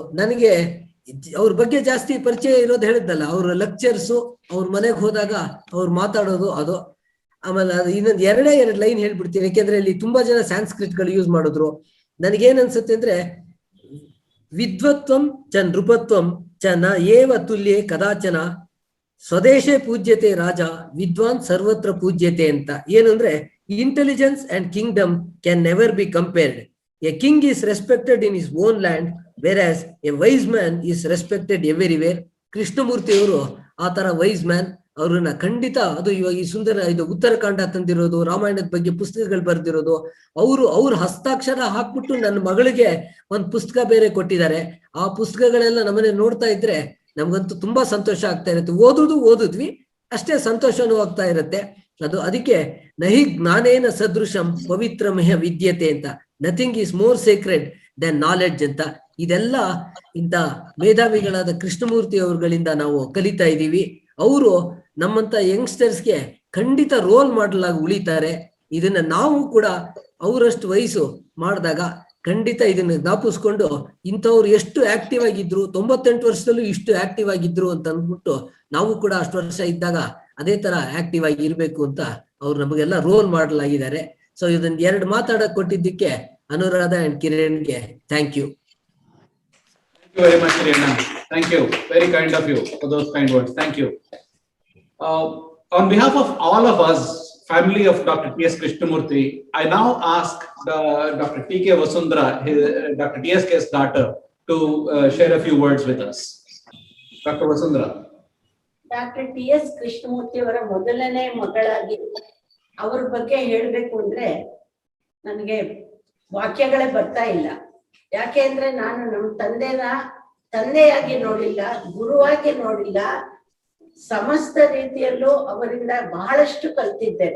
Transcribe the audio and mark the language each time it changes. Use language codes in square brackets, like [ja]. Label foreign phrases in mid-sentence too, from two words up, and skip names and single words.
[kn] ನನಗೆ ಅವ್ರ ಬಗ್ಗೆ ಜಾಸ್ತಿ ಪರಿಚಯ ಇರೋದು ಹೇಳಿದ್ನಲ್ಲ, ಅವ್ರ ಲೆಕ್ಚರ್ಸು, ಅವ್ರ ಮನೆಗೆ ಹೋದಾಗ ಅವ್ರು ಮಾತಾಡೋದು ಅದು. ಆಮೇಲೆ ಅದು ಇನ್ನೊಂದು 2 ಲೈನ್ ಹೇಳ್ಬಿಡ್ತೀನಿ, ಯಾಕೆಂದ್ರೆ ಇಲ್ಲಿ ತುಂಬಾ ಜನ ಸಂಸ್ಕೃತ್ಗಳು ಯೂಸ್ ಮಾಡಿದ್ರು. ನನಗೇನ್ ಅನ್ಸುತ್ತೆ ಅಂದ್ರೆ, [sa] ವಿದ್ವತ್ವಂ ಚ ನೃಪತ್ವಂ ಚ ನ ಏವ ತುಲ್ಯೆ ಕದಾಚನ ಸ್ವದೇಶೇ ಪೂಜ್ಯತೆ ರಾಜ ವಿದ್ವಾನ್ ಸರ್ವತ್ರ ಪೂಜ್ಯತೆ ಅಂತ. [kn] ಏನು ಅಂದ್ರೆ, [en] intelligence and kingdom can never be compared. A king is respected in his own land, whereas a wise man is respected everywhere. [kn] ಕೃಷ್ಣಮೂರ್ತಿ ಅವರು ಆ ತರ [en] wise man. [kn] ಅವ್ರನ್ನ ಖಂಡಿತ, ಅದು ಇವಾಗ ಈ ಸುಂದರ ಇದು ಉತ್ತರಕಾಂಡ ತಂದಿರೋದು, ರಾಮಾಯಣದ ಬಗ್ಗೆ ಪುಸ್ತಕಗಳು ಬರ್ದಿರೋದು, ಅವ್ರ ಹಸ್ತಾಕ್ಷರ ಹಾಕ್ಬಿಟ್ಟು ನನ್ನ ಮಗಳಿಗೆ ಒಂದು ಪುಸ್ತಕ ಬೇರೆ ಕೊಟ್ಟಿದ್ದಾರೆ. ಆ ಪುಸ್ತಕಗಳೆಲ್ಲ ನಮ್ಮನೆ ನೋಡ್ತಾ ಇದ್ರೆ ನಮ್ಗಂತೂ ತುಂಬಾ ಸಂತೋಷ ಆಗ್ತಾ ಇರುತ್ತೆ. ಓದಿದ್ವಿ ಅಷ್ಟೇ, ಸಂತೋಷನೂ ಆಗ್ತಾ ಇರುತ್ತೆ. ಅದಕ್ಕೆ [sa] ನಹಿ ಜ್ಞಾನೇನ ಸದೃಶಂ ಪವಿತ್ರಮಯ ವಿದ್ಯತೆ [kn] ಅಂತ, [en] nothing is more sacred than knowledge [kn] ಅಂತ. ಇದೆಲ್ಲ ಇಂಥ ಮೇಧಾವಿಗಳಾದ ಕೃಷ್ಣಮೂರ್ತಿ ಅವರುಗಳಿಂದ ನಾವು ಕಲಿತಾ ಇದ್ದೀವಿ. ಅವರು ನಮ್ಮಂತ ಯಂಗ್ಸ್ಟರ್ಸ್ಗೆ ಖಂಡಿತ [en] role model [kn] ಆಗಿ ಉಳಿತಾರೆ. ಇದನ್ನ ನಾವು ಕೂಡ ಅವರಷ್ಟು ವಯಸ್ಸು ಮಾಡಿದಾಗ ಖಂಡಿತ ಇದನ್ನ ಜ್ಞಾಪಿಸ್ಕೊಂಡು, ಇಂಥವ್ರು ಎಷ್ಟು ಆಕ್ಟಿವ್ ಆಗಿದ್ರು, 98 ವರ್ಷದಲ್ಲೂ ಇಷ್ಟು ಆಕ್ಟಿವ್ ಆಗಿದ್ರು ಅಂತ ಅಂದ್ಬಿಟ್ಟು ನಾವು ಕೂಡ ಅಷ್ಟು ವರ್ಷ ಇದ್ದಾಗ ಅದೇ ತರ ಆಕ್ಟಿವ್ ಆಗಿ ಇರ್ಬೇಕು ಅಂತ ಅವ್ರು ನಮಗೆಲ್ಲ [en] role model [kn] ಆಗಿದ್ದಾರೆ. ಸೊ ಇದನ್ನ 2 ಮಾತಾಡಕ್ ಕೊಟ್ಟಿದ್ದಕ್ಕೆ ಅನುರಾಧ ಅಂಡ್ ಕಿರಣ್ಗೆ [en] thank you. Thank you very much, Kirana. Thank you. Very kind of you for those kind words. Thank you. On behalf of all of us, family of Dr. T.S. Krishnamurti, I now ask Dr. T.K. Vasundhara, Dr. T.S.K's daughter, to share a few words with us. Dr. Vasundhara. [kn] Dr. T.S. Krishnamurti ಅವರ ಮೊದಲನೇ ಮಗಳಾಗಿ ಅವ್ರ ಬಗ್ಗೆ ಹೇಳ್ಬೇಕು ಅಂದ್ರೆ ನನಗೆ ವಾಕ್ಯಗಳೇ ಬರ್ತಾ ಇಲ್ಲ. ಯಾಕೆ ಅಂದ್ರೆ ನಾನು ನಮ್ಮ ತಂದೆಯಾಗಿ ನೋಡಿಲ್ಲ, ಗುರುವಾಗಿ ನೋಡಿಲ್ಲ, ಸಮಸ್ತ ರೀತಿಯಲ್ಲೂ ಅವರಿಂದ ಬಹಳಷ್ಟು ಕಲ್ತಿದ್ದೇನೆ.